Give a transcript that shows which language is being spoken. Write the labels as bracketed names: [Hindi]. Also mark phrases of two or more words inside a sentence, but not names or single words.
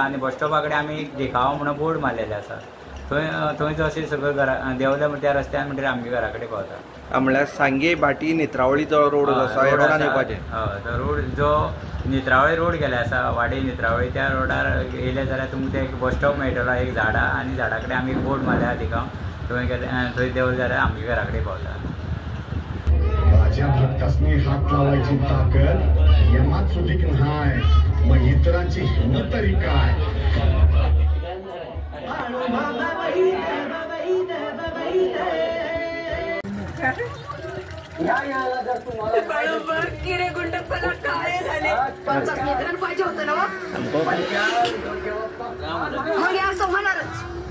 [Konkani] आनी बस स्टॉपा कडेन आमी एक देखावो म्हणून बोर्ड मारलेले आसा. थंयच अशें सगळें घरा देंवल्या त्या रस्त्यान म्हणटरी आमगे घरा कडेन पावता. म्हळ्यार सांगे भाटी नेत्रावळी जो रोड आसा ह्या रोडान येवपाचें? हय, तो रोड जो नेत्रावळी रोड गेले आसा वाडी नेत्रावळी त्या रोडार येयले जाल्यार तुमकां एक [English] bus stop [Konkani] मेळटलो एक झाडां आनी झाडा कडेन आमी एक बोर्ड मारल्या देखाव थंय गेले थंय देंवले जाल्यार आमगे घरा कडेन पावता. [Marathi] माझ्या भक्तासनी हात लावायची ताकद यमात सुधीक नाही. मग इतरांची हिंमत तरी काय? किरे गुंडपणा काय झाले पाहिजे होतं ना मग असं होणारच.